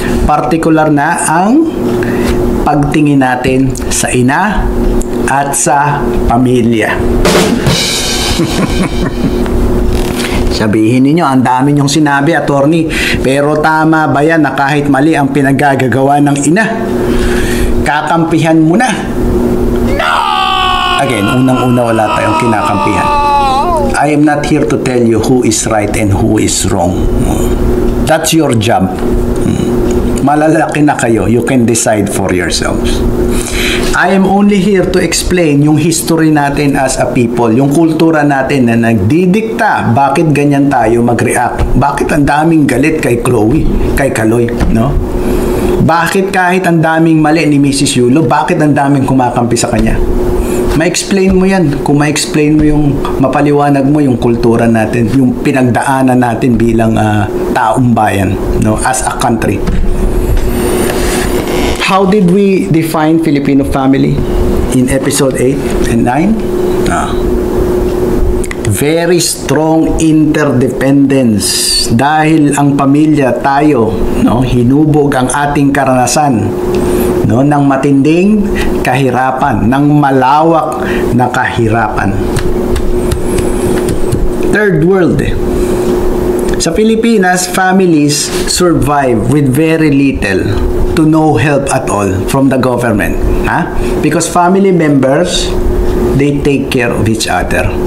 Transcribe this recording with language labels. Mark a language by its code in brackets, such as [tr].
[tl] Particular na ang pagtingin natin sa ina at sa pamilya. Sabihin ninyo, ang dami nyong sinabi, attorney, pero tama ba yan na kahit mali ang pinagagagawa ng ina, kakampihan mo na? [en] No! Again, [tl] unang-una wala tayong kinakampihan. [en] I am not here to tell you who is right and who is wrong. That's your job. [tl] Malalaki na kayo, [en] you can decide for yourselves. I am only here to explain [tl] yung history natin [en] as a people, [tl] yung kultura natin na nagdidikta bakit ganyan tayo mag-react. Bakit ang daming galit kay Chloe, kay Kaloy, no? Bakit kahit ang daming mali ni Mrs. Yulo, bakit ang daming kumakampi sa kanya? Ma-explain mo yan. Kung ma-explain mo yung mapaliwanag mo yung kultura natin, yung pinagdaanan natin bilang taong bayan, no, [en] as a country. How did we define Filipino family in episode 8 and 9? Very strong interdependence. [tl] Dahil ang pamilya tayo, no, hinubog ang ating karanasan, no, ng matinding kahirapan, ng malawak na kahirapan. [en] Third world. [tl] Sa Pilipinas, [en] families survive with very little to no help at all from the government. Because family members, they take care of each other.